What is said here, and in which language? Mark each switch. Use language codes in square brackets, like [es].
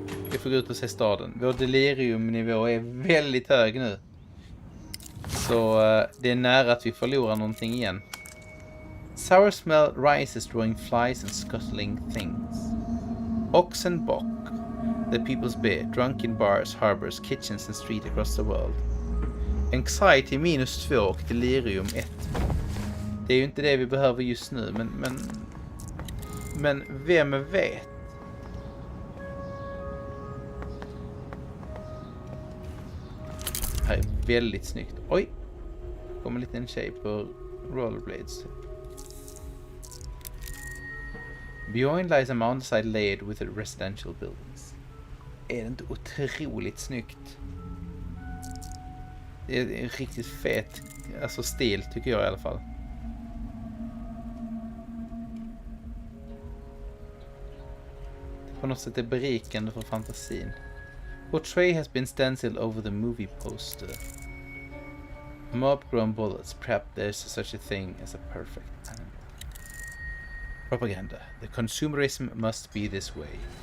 [sv] Vi får gå ut och se staden. Vår deliriumnivå är väldigt hög nu. Så det är nära att vi förlorar någonting igen. [en] Sour smell rises, drawing flies and scuttling things. Oxenbock, the people's beer, drunk in bars, harbors, kitchens and streets across the world. [sv] Anxiety -2 och delirium 1. Det är ju inte det vi behöver just nu, men vem vet? Det här är väldigt snyggt. Oj! Kommer en liten tjej på rollerblades. [en] Beyond lies a mountainside layered with residential buildings. [sv] Är det inte otroligt snyggt? Det är en riktigt fet stil tycker jag i alla fall. På något sätt är berikande för fantasin. [en] Portrait has been stenciled over the movie poster. Mob-grown bullets. Perhaps there's such a thing as a perfect animal. Propaganda. The consumerism must be this way.